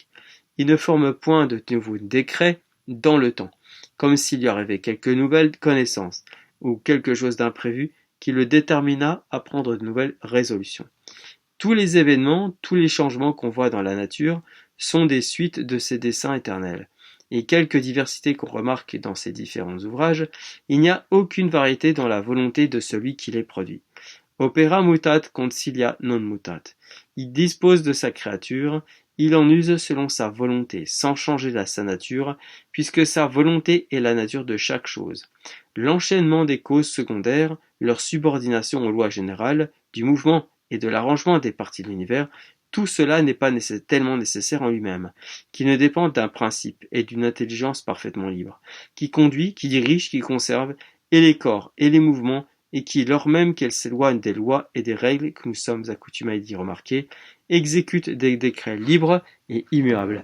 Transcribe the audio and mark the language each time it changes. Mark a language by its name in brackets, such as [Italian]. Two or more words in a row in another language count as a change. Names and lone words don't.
[French] Il ne forme point de nouveaux décrets dans le temps, comme s'il y arrivait quelque nouvelle connaissance, ou quelque chose d'imprévu qui le détermina à prendre de nouvelles résolutions. Tous les événements, tous les changements qu'on voit dans la nature sont des suites de ses desseins éternels. Et quelque diversité qu'on remarque dans ces différents ouvrages, il n'y a aucune variété dans la volonté de celui qui les produit. [Latin] Opera mutat concilia non mutat. [French] Il dispose de sa créature, il en use selon sa volonté, sans changer sa nature, puisque sa volonté est la nature de chaque chose. L'enchaînement des causes secondaires, leur subordination aux lois générales, du mouvement et de l'arrangement des parties de l'univers, tout cela n'est pas tellement nécessaire en lui-même, qui ne dépend d'un principe et d'une intelligence parfaitement libre, qui conduit, qui dirige, qui conserve, et les corps et les mouvements, et qui, lors même qu'elles s'éloignent des lois et des règles que nous sommes accoutumés d'y remarquer, exécutent des décrets libres et immuables.